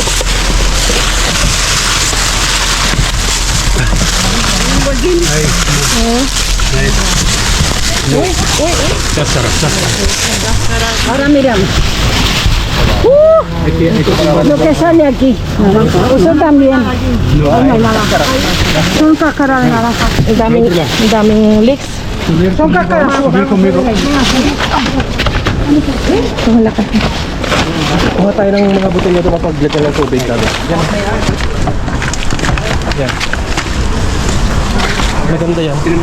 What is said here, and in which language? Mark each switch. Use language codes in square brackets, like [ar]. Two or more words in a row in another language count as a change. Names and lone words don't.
[es] Ahora miramos. Lo que sale aquí, naranja. Eso también. No hay naranja. Son cáscaras de naranja. [tl] Ang daming leeks. [es] Son cáscaras. [tl] Wala ka. Kuha tayo ng mga butil na ito kapag ng tubig sabi. Yan. Yan. Maganda yan.